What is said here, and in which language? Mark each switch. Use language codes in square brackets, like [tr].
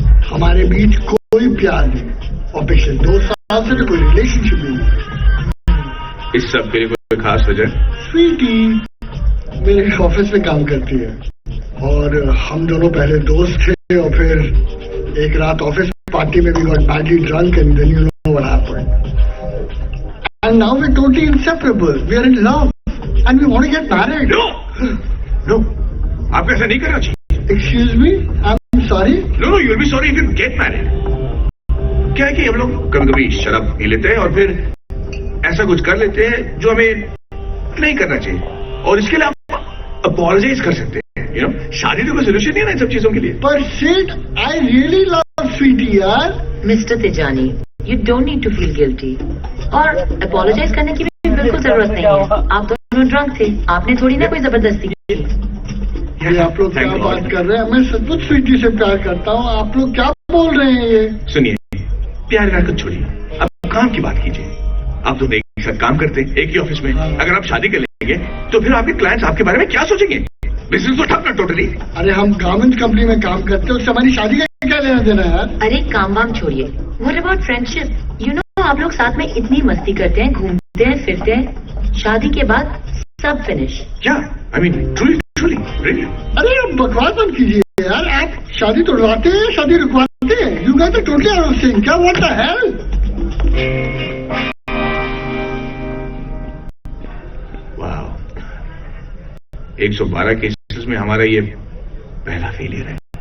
[hi] हमारे बीच कोई प्यार नहीं और पिछले 2 साल से कोई रिलेशनशिप भी नहीं। इस सब के लिए कोई खास वजह? स्वीटी मेरे ऑफिस में काम करती है और हम दोनों पहले दोस्त थे और फिर एक रात ऑफिस पार्टी में [en] we got badly drunk and then you know what happened. And now we're totally inseparable. We are in love and we want to get married. [hi] No, आपको ऐसा नहीं करना चाहिए। [en] Excuse me, I'm sorry. No, you'll be sorry if you get married. [hi] क्या है कि हम लोग कभी-कभी शराब पी लेते हैं और फिर ऐसा कुछ कर लेते हैं जो हमें नहीं करना चाहिए और इसके लिए आप अपोलोजाइज कर सकते हैं। [en] You know, [hi] शादी तो कोई सोल्यूशन नहीं है ना इन सब चीजों के लिए। [en] But Sid, I really love Sweetie यार। Mr. Tejani, you don't need to feel guilty. [hi] और apologize करने की भी बिल्कुल जरूरत नहीं है। आप दोनों ड्रंक थे, आपने थोड़ी ना कोई जबरदस्ती की। ये आप लोग क्या बात कर रहे हैं? मैं सचमुच स्वीटी से प्यार करता हूँ। आप लोग क्या बोल रहे हैं ये? सुनिए, प्यार का कुछ छोड़िए, अब काम की बात कीजिए। आप दोनों एक साथ काम करते हैं एक ही ऑफिस में। अगर आप शादी कर लेंगे तो फिर आपके क्लाइंट्स आपके बारे में क्या सोचेंगे? बिजनेस तो ठप ना टोटली। अरे हम गारमेंट्स कंपनी में काम करते हैं, उससे हमारी शादी का क्या लेना देना है यार? अरे काम वाम छोड़िए। [en] What about friendship? [hi] You know, आप लोग साथ में इतनी मस्ती करते हैं, घूमते हैं, फिरते हैं, शादी के बाद सब फिनिश। क्या? [en] I mean, truly, really? [hi] अरे आप बकवास बंद कीजिए यार। आप शादी तोड़वाते हैं, शादी रुकवाते हैं। [en] You guys are totally out of sync. [hi] क्या [en] what the hell? [hi] वाह, 112 केसेस में हमारा ये पहला फेलियर है।